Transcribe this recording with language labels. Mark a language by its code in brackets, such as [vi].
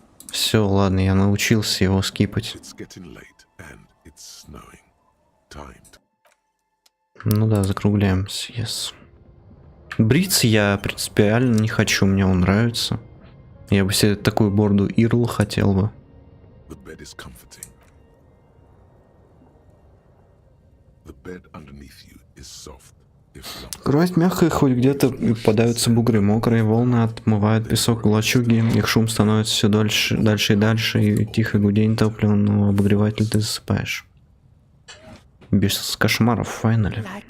[ru] Все, ладно, я научился его скипать. [en] It's getting late and it's snowing. Time to... [ru] Ну да, закругляемся. [en] Yes. [ru] Бриться я принципиально не хочу, мне он нравится. Я бы себе такую борду Ирл хотел бы. [en] The bed is comforting. The bed underneath you is soft. [ru] Кровать мягкая, хоть где-то попадаются бугры, мокрые волны отмывают песок в лачуге, их шум становится все дальше и дальше, и тихо гудень топливного обогревателя ты засыпаешь. Без кошмаров в файнале.